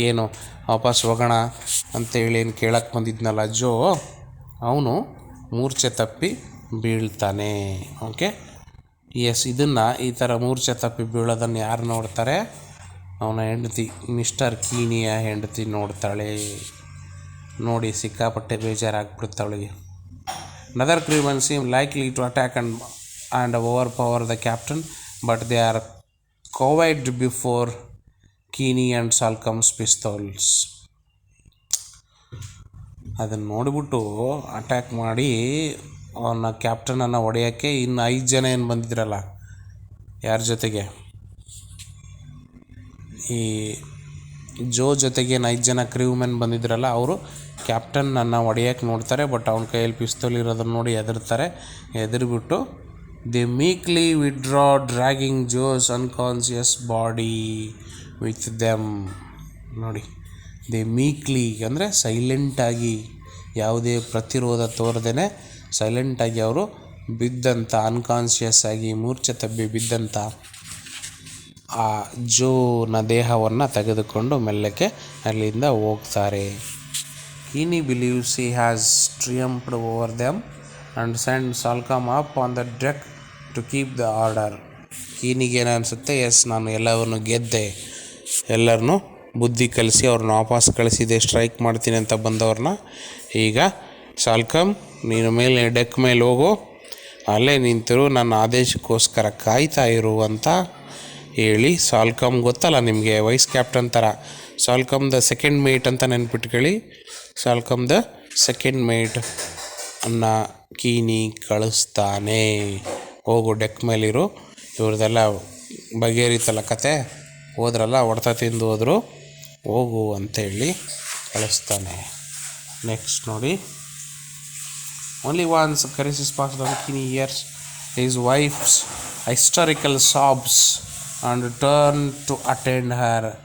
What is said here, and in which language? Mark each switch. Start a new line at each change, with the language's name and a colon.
Kannada: ಏನು ವಾಪಸ್ ಹೋಗೋಣ ಅಂತೇಳಿ ಏನು ಕೇಳಕ್ಕೆ ಬಂದಿದ್ನಲ್ಲ ಜೋ, ಅವನು ಮೂರ್ಛೆ ತಪ್ಪಿ ಬೀಳ್ತಾನೆ. ಓಕೆ, ಎಸ್, ಇದನ್ನು ಈ ಥರ ಮೂರ್ಛೆ ತಪ್ಪಿ ಬೀಳೋದನ್ನು ಯಾರು ನೋಡ್ತಾರೆ? ಅವನ ಹೆಂಡತಿ, ಮಿಸ್ಟರ್ ಕೀನಿಯ ಹೆಂಡತಿ ನೋಡ್ತಾಳೆ. ನೋಡಿ ಸಿಕ್ಕಾಪಟ್ಟೆ ಬೇಜಾರಾಗ್ಬಿಡ್ತಾವಳಿಗೆ.
English: Another crewmen seem likely to attack and overpower the captain, but they are cowed before Keeney and Salcom's pistols.
Kannada: ಅದನ್ನು ನೋಡಿಬಿಟ್ಟು ಅಟ್ಯಾಕ್ ಮಾಡಿ ಅವನ ಕ್ಯಾಪ್ಟನನ್ನು ಹೊಡೆಯೋಕ್ಕೆ ಇನ್ನು 5 ಜನ ಏನು ಬಂದಿದ್ರಲ್ಲ, ಯಾರ ಜೊತೆಗೆ? ಈ ಜೋ ಜೊತೆಗೆ 5 ಜನ ಕ್ರೀವ್ಮೆನ್ ಬಂದಿದ್ರಲ್ಲ, ಅವರು ಕ್ಯಾಪ್ಟನನ್ನು ಹೊಡೆಯೋಕ್ಕೆ ನೋಡ್ತಾರೆ. ಬಟ್ ಅವನ ಕೈಯಲ್ಲಿ ಪಿಸ್ತೂಲ್ ಇರೋದನ್ನು ನೋಡಿ ಹೆದರ್ತಾರೆ. ಹೆದರ್ಬಿಟ್ಟು
English: They meekly withdraw dragging Joe's unconscious body with them.
Kannada: ನೋಡಿ, ದೇ ಮೀಕ್ಲಿ ಅಂದರೆ ಸೈಲೆಂಟಾಗಿ, ಯಾವುದೇ ಪ್ರತಿರೋಧ ತೋರದೇ ಸೈಲೆಂಟಾಗಿ ಅವರು ಬಿದ್ದಂಥ, ಅನ್ಕಾನ್ಷಿಯಸ್ ಆಗಿ ಮೂರ್ಛೆ ತಪ್ಪಿ ಬಿದ್ದಂಥ ಆ ಜೋನ ದೇಹವನ್ನು ತೆಗೆದುಕೊಂಡು ಮೆಲ್ಲಕ್ಕೆ ಅಲ್ಲಿಂದ ಹೋಗ್ತಾರೆ.
English: Keeney believes he has triumphed over them and sent Salcom up on the deck to keep the order.
Kannada: ಕೀನಿಗೇನು ಅನಿಸುತ್ತೆ? ಎಸ್, ನಾನು ಎಲ್ಲವನ್ನು ಗೆದ್ದೆ, ಎಲ್ಲರನ್ನೂ ಬುದ್ಧಿ ಕಲಿಸಿ ಅವ್ರನ್ನ ವಾಪಸ್ ಕಳಿಸಿದೆ, ಸ್ಟ್ರೈಕ್ ಮಾಡ್ತೀನಿ ಅಂತ ಬಂದವ್ರನ್ನ. ಈಗ ಸಾಲ್ಕಮ್, ನೀನು ಮೇಲೆ ಡೆಕ್ ಮೇಲೆ ಹೋಗು, ಅಲ್ಲೇ ನಿಂತಿರು, ನನ್ನ ಆದೇಶಕ್ಕೋಸ್ಕರ ಕಾಯ್ತಾ ಇರು ಅಂತ ಹೇಳಿ, ಸಾಲ್ಕಮ್ ಗೊತ್ತಲ್ಲ ನಿಮಗೆ, ವೈಸ್ ಕ್ಯಾಪ್ಟನ್ ಥರ, ಸಾಲ್ಕಮ್ ದ ಸೆಕೆಂಡ್ ಮೇಟ್ ಅಂತ ನೆನ್ಪಿಟ್ಕೊಳ್ಳಿ. ಸಾಲ್ಕಮ್ ದ ಸೆಕೆಂಡ್ ಮೇಟ್ ಅನ್ನ ಕೀನಿ ಕಳಿಸ್ತಾನೆ. ಹೋಗು, ಡೆಕ್ ಮೇಲಿರು, ಇವ್ರದ್ದೆಲ್ಲ ಬಗೆಹರಿತಲ್ಲ ಕತೆ, ಹೋದ್ರಲ್ಲ, ಹೊಡೆತ ತಿಂದು ಹೋದರು, ಹೋಗು ಅಂತೇಳಿ ಕಳಿಸ್ತಾನೆ.
English: Next ನೋಡಿ, only once crisis passed on Keeney hears his wife's hysterical sobs and turned to attend her.